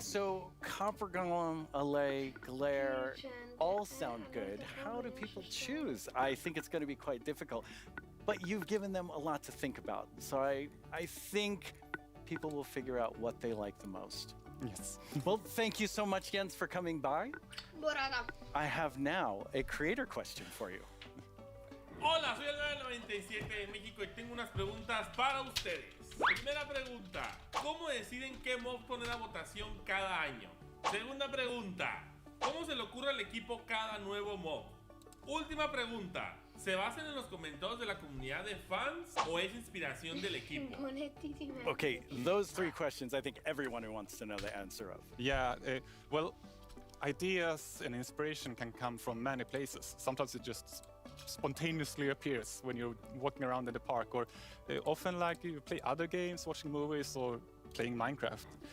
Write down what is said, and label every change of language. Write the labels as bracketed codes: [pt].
[en] So Copper Golem, LA, Glare, all sound good. How do people choose? I think it's going to be quite difficult. but you've given them a lot to think about. So I think people will figure out what they like the most. Yes. Well, thank you so much, Jens, for coming by. I have now a creator question for you. [es] Hola, soy el 997 de México y tengo unas preguntas para ustedes. Primera pregunta, ¿cómo deciden qué mob poner a votación cada año? Segunda pregunta, ¿cómo se le ocurre al equipo cada nuevo mob? Última pregunta, ¿se basan en los comentarios de la comunidad de fans o es inspiración del equipo? [en] Okay, those three questions I think everyone who wants to know the answer of. Yeah, well, ideas and inspiration can come from many places. Sometimes it just spontaneously appears when you're walking around in the park, or often like you play other games, watching movies, or playing Minecraft.